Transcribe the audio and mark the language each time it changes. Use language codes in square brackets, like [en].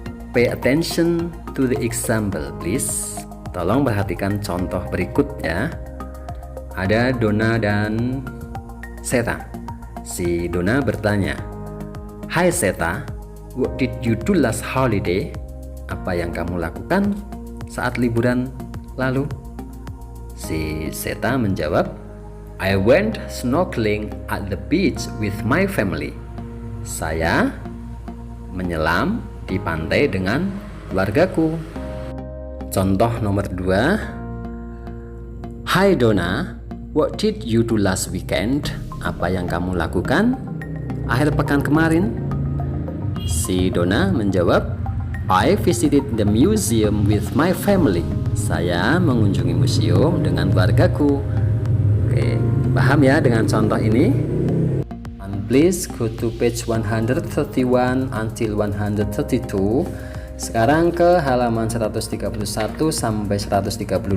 [en] Pay attention to the example please. [id] Tolong perhatikan contoh berikut ya. Ada Donna dan Seta. Si Donna bertanya, "Hai Seta, [en] what did you do last holiday?" [id] Apa yang kamu lakukan saat liburan lalu? Si Seta menjawab, [en] I went snorkeling at the beach with my family. [id] Saya menyelam di pantai dengan keluargaku. Contoh nomor 2, [en] Hi Donna, what did you do last weekend? [id] Apa yang kamu lakukan akhir pekan kemarin? Si Donna menjawab, [en] I visited the museum with my family. [id] Saya mengunjungi museum dengan keluargaku. Oke, paham ya dengan contoh ini? [en] And please go to page 131 until 132. [id] Sekarang ke halaman 131 sampai 132.